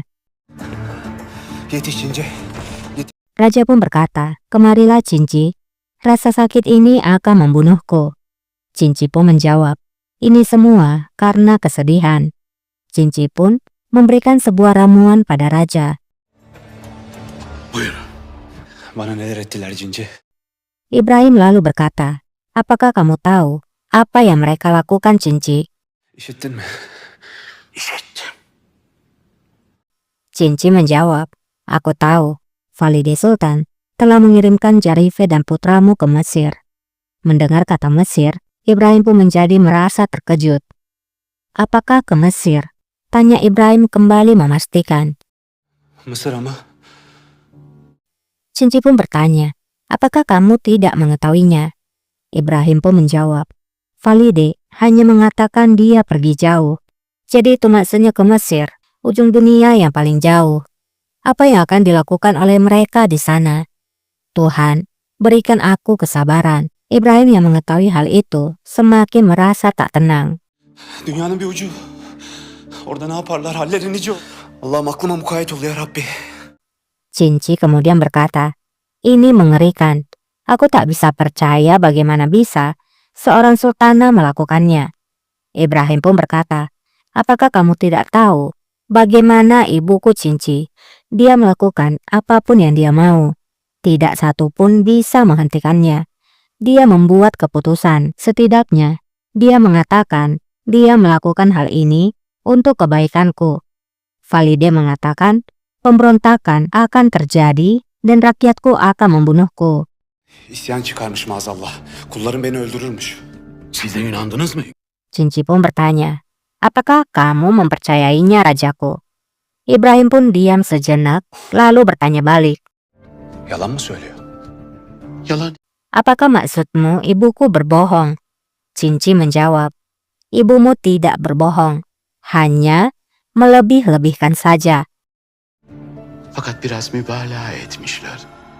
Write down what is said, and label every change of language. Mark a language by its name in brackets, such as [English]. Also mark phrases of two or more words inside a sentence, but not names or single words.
[Turkish] Yetiş Cinci. [Indonesian] Raja pun berkata, kemarilah Cinci, rasa sakit ini akan membunuhku. Cinci pun menjawab, ini semua karena kesedihan. Cinci pun memberikan sebuah ramuan pada raja. [Turkish] Buyur. Bana neler ettiler Cinci? [Indonesian] Ibrahim lalu berkata, apakah kamu tahu apa yang mereka lakukan Cinci? [Turkish] İşittin mi? İşittim. [Indonesian] Cinci menjawab, aku tahu. Valide Sultan telah mengirimkan Jarife dan putramu ke Mesir. Mendengar kata Mesir, Ibrahim pun menjadi merasa terkejut. Apakah ke Mesir? Tanya Ibrahim kembali memastikan. [Turkish] Mısır ama. [Indonesian] Cinci pun bertanya, apakah kamu tidak mengetahuinya? Ibrahim pun menjawab, Valide hanya mengatakan dia pergi jauh. Jadi itu maksudnya ke Mesir, ujung dunia yang paling jauh. Apa yang akan dilakukan oleh mereka di sana? Tuhan, berikan aku kesabaran. Ibrahim yang mengetahui hal itu semakin merasa tak tenang. [Turkish] Dünyanın bir ucu. Orada ne yaparlar? Halleri nice olur. Allah'ım aklıma mukayyet ol ya Rabbi. [Indonesian] Cinci kemudian berkata, ini mengerikan. Aku tak bisa percaya bagaimana bisa seorang sultana melakukannya. Ibrahim pun berkata, apakah kamu tidak tahu bagaimana ibuku Cinci? Dia melakukan apapun yang dia mau. Tidak satu pun bisa menghentikannya. Dia membuat keputusan. Setidaknya, dia mengatakan dia melakukan hal ini untuk kebaikanku. Valide mengatakan pemberontakan akan terjadi dan rakyatku akan membunuhku. [Turkish] İsyan çıkarmış maazallah. Kullarım beni öldürürmüş. Siz de inandınız mı? [Indonesian] Cinci pun bertanya, apakah kamu mempercayainya rajaku? Ibrahim pun diam sejenak, lalu bertanya balik. [Turkish] Yalan mı söylüyor? Yalan. [Indonesian] Apakah maksudmu ibuku berbohong? Cinci menjawab, ibumu tidak berbohong, hanya melebih-lebihkan saja. [Turkish] Fakat biraz mübalağa etmişler.